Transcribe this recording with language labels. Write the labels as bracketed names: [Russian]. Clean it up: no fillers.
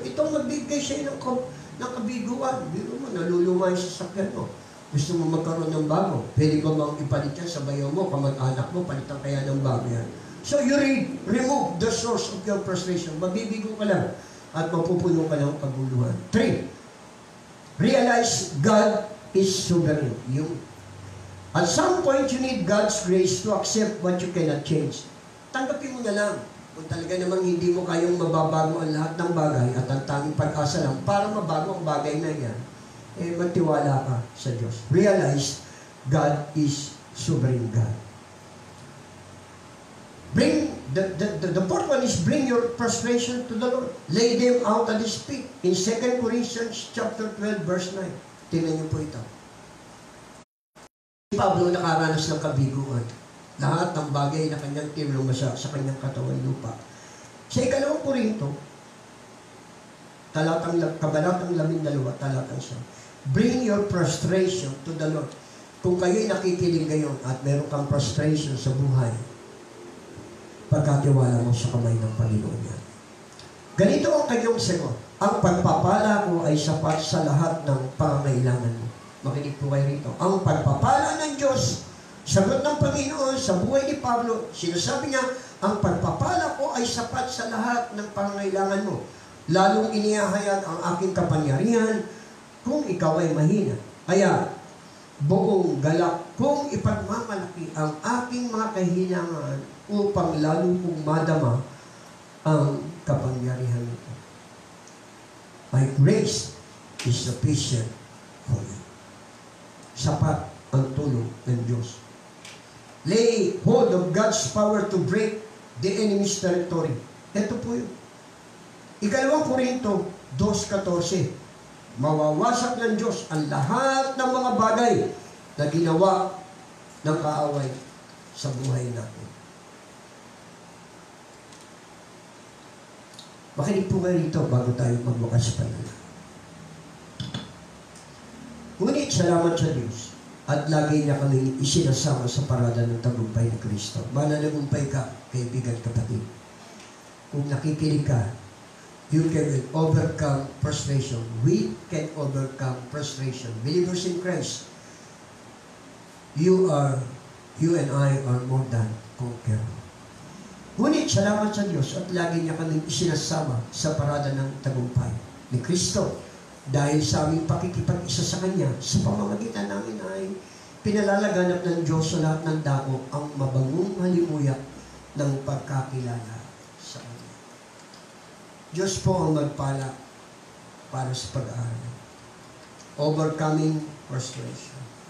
[Filipino] Itong magbigay siya ng kabiguan. Biro mo, naluluma yung sasakyan mo. Gusto mo magkaroon ng bago. Pwede ko bang ipalit yan sa bayaw mo, kamag-anak mo, palitan kaya ng bago yan. [English] So you remove the source of your frustration. [Filipino] Mabibigo ka lang at mapupuno ka ng kaguluhan. [English] 3. Realize God is sovereign. At some point, you need God's grace to accept what you cannot change. [Filipino] Tanggapin mo na lang. Kung talaga namang hindi mo kayang mababago ang lahat ng bagay at ang tanging pag-asa lang para mabago ang bagay na yan, magtiwala ka sa Diyos. [English] Realize God is sovereign God. The fourth one is bring your frustration to the Lord. Lay them out at His feet. In 2 Corinthians chapter 12, verse 9. [Filipino] Tingnan niyo po ito. Si Pablo nakaranas ng kabiguan. Lahat ng bagay na kanyang tinulungan sa kanyang katawan lupa. Sa 2 Korinto, kabanatang 12, talatang 1. [English] Bring your frustration to the Lord. [Filipino] Kung kayo'y nakikinig ngayon at meron kang frustration sa buhay, pagkatiwala mo sa kamay ng Panginoon yan. Ganito ang kanyang sagot. Ang pagpapala ko ay sapat sa lahat ng pangangailangan mo. Makinig po kayo rito. Ang pagpapala ng Diyos, sagot ng Panginoon sa buhay ni Pablo, sinasabi niya, ang pagpapala ko ay sapat sa lahat ng pangangailangan mo. Lalong inihahayag ang aking kapangyarihan kung ikaw ay mahina. Kaya, buong galak kung ipagmamalaki ang aking mga kahinangan upang lalo kong madama ang kapangyarihan nito. [English] My grace is sufficient for you. [Filipino] Sapat ang tulong ng Diyos. [English] Lay hold of God's power to break the enemy's territory. [Filipino] Ito po yun. 2 Korinto 2:14. Mawawasak ng Diyos ang lahat ng mga bagay na ginawa ng kaaway sa buhay natin. Makinig po kayo rito bago tayo magbukas panalangin. Ngunit salamat sa Diyos at lagi niya kami isinasama sa parada ng tagumpay ni Kristo. Mananagumpay ka, kaibigan, kapatid. Kung nakikinig ka, [English] you can overcome frustration. We can overcome frustration. Believers in Christ, you and I are more than conquerors. [Filipino] Ngunit salamat sa Diyos at lagi niya kami isinasama sa parada ng tagumpay ni Kristo. Dahil sa aming pakikipag-isa sa Kanya, sa pamamagitan namin ay pinalalaganap ng Diyos sa lahat ng dako ang mabangong halimuyak ng pagkakilala sa Kanya. Diyos po ang magpala para sa pag-aaral. [English] Overcoming frustration.